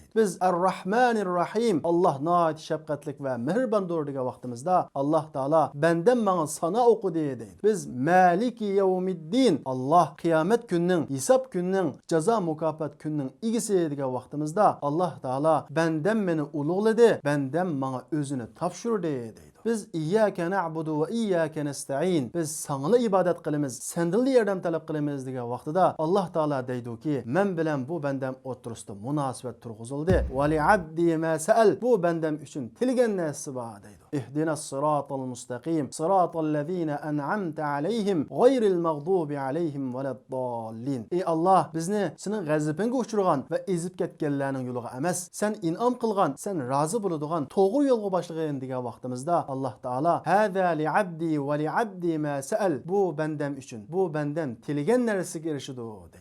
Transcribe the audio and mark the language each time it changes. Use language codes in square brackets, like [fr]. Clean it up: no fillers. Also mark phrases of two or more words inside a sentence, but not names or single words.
[uz] Biz [ar] الرحمن الرحيم, [uz] Alloh nihoyat shafqatlik va mehribondir degan vaqtimizda Alloh taolo bendam menga sana o'qidi deydi. Biz [ar] مالك يوم الدين, [uz] Alloh qiyomat kunining, hisob kunining, jazo mukofot kunining egisi degan vaqtimizda Alloh taolo bendam meni ulug'ladi, bendam menga o'zini topshirdi deydi. [ar] Biz إياك نعبد وإياك نستعين. [uz] Biz sana ibodat qilamiz, sendan yordam talab qilamiz degan vaqtida Alloh taolo deydi-ki, men bilan bu bandam o'tirisida munosabat turg'izildi. [ar] ولعبدي ما سأل. [uz] Bu bandam uchun tilgan narsa bor deydi. [ar] اهدنا الصراط المستقيم، صراط الذين أنعمت عليهم, غير المغضوب عليهم ولا الضالين. [uz] Ey Alloh, bizni sening g'azabingga uchirgan va ezib ketganlarning yo'liga emas, sen in'om qilgan, sen rozi bo'ladigan to'g'ri yo'lga boshlagan degan vaqtimizda Alloh taolo [ar] هذا لعبدي ولعبدي ما سأل. [uz] Bu bandam uchun, bu bandam tilgan narsaga erishadi deydi.